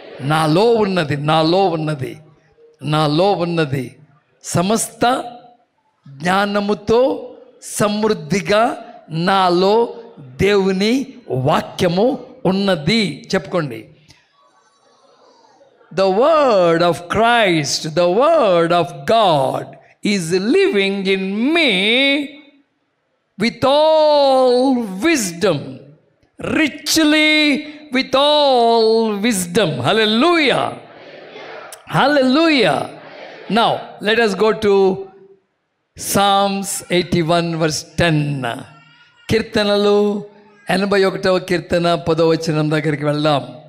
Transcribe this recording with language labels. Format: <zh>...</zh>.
<te>నాలో ఉన్నది, నాలో ఉన్నది, నాలో ఉన్నది సమస్త జ్ఞానముతో సమృద్ధిగా నాలో దేవుని వాక్యము ఉన్నది. చెప్పుకోండి,</te> <en>the word of Christ, the word of God is living in me with all wisdom, richly with all wisdom. Hallelujah. Hallelujah. Now, let us go to Psalms 81 verse 10.</en> <te>కీర్తనలు 81వ కీర్తన 10వ వచనం దగ్గరికి వెళ్దాం.</te>